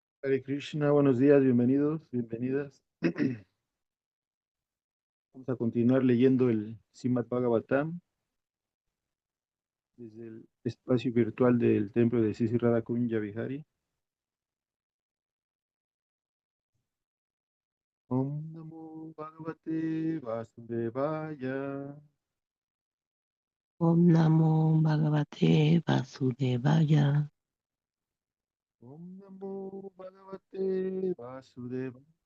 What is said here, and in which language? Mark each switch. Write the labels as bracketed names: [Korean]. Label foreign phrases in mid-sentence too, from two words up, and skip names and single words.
[Sanskrit] Hare Krishna, [Spanish] buenos días, bienvenidos, bienvenidas. Vamos a continuar leyendo el Srimad Bhagavatam desde el espacio virtual del templo de Sisi Radha Kunya Vihari. [Sanskrit] Om Namo Bhagavate Vasudevaya. Om Namo Bhagavate Vasudevaya. Om Namo Bhagavate Vasudevaya.